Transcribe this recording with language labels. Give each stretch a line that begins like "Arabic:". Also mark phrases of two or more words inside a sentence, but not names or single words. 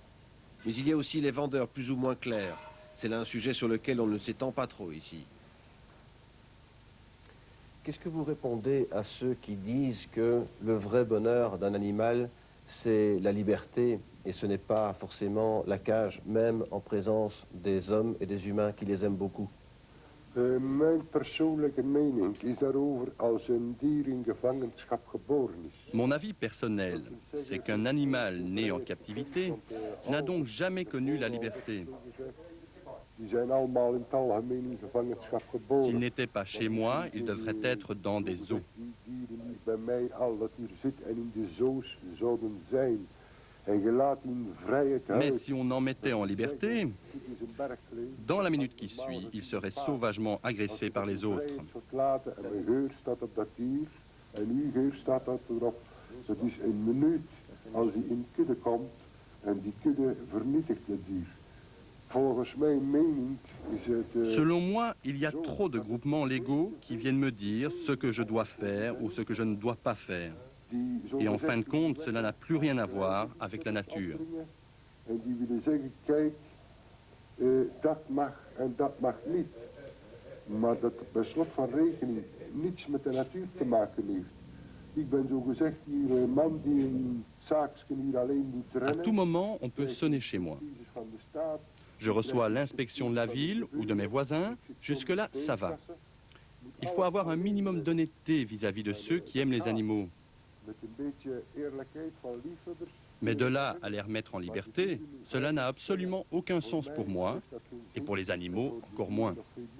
French: Mais il y a aussi les vendeurs plus ou moins clairs. C'est là un sujet sur lequel on ne s'étend pas trop ici. Qu'est-ce que vous répondez à ceux qui disent que le vrai bonheur d'un animal, c'est la liberté et ce n'est pas forcément la cage, même en présence des hommes et des humains qui les aiment beaucoup?
Dutch: Mijn persoonlijke mening is daarover als een dier in gevangenschap geboren is.
French: Mon avis personnel, c'est qu'un animal né en captivité n'a donc jamais connu la liberté.
Dutch: Die zijn allemaal in het algemeen in gevangenschap geboren.
French: S'il n'était pas chez moi, il devrait être dans des zoos.
Dutch: Die dieren die bij mij al dat hier zit en in de zoos zouden zijn. En je laat in vrijheid uit.
French: Mais si on en mettait en liberté, dans la minute qui suit, il serait sauvagement agressé par les autres.
Dutch: En mijn geur staat op dat dier. En uw geur staat dat erop. Dat is een minuut als hij in kudde komt. En die kudde vernietigt het dier. Volgens mijn mening is het...
French: Selon moi, il y a trop de groupements légaux qui viennent me dire ce que je dois faire ou ce que je ne dois pas faire. Et en fin de compte, cela n'a plus rien à voir avec la nature.
Dutch: En die willen zeggen, kijk, dat mag en dat mag niet. Maar dat bij slot van rekening niets met de natuur te maken heeft. Ik ben zo gezegd hier een man die een zaakje hier alleen moet
French: À
Dutch: rennen.
French: tout moment, on peut sonner chez moi. Je reçois l'inspection de la ville ou de mes voisins. Jusque-là, ça va. Il faut avoir un minimum d'honnêteté vis-à-vis de ceux qui aiment les animaux. Mais de là à les remettre en liberté, cela n'a absolument aucun sens pour moi, et pour les animaux encore moins.